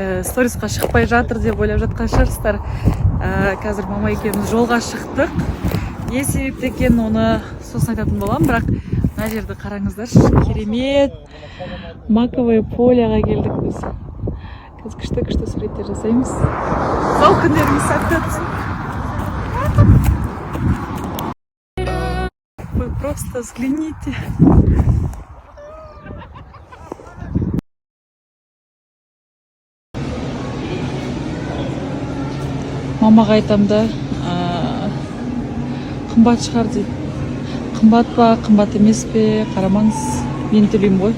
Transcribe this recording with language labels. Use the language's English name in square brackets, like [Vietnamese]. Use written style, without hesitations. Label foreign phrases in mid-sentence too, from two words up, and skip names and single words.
[Kazakh] сторисқа шықпай жатыр деп ойлап жатқан шығарсыздар. Қазір мама екеуміз жолға шықтық. Не себепті екен оны сосын айтатын боламын, бірақ мына жерді қараңыздаршы, керемет [Russian] маковое поляға [Kazakh] келдік біз. Қазір күшті суреттер жасаймыз. Сол күндеріміз сәтті өтсін. [Russian] Вы просто взгляните. [Kazakh] Мамаға айтам да, қымбат шығар дейді. Қымбат па, қымбат емес пе, қарамаңыз, мен төлеймін ғой.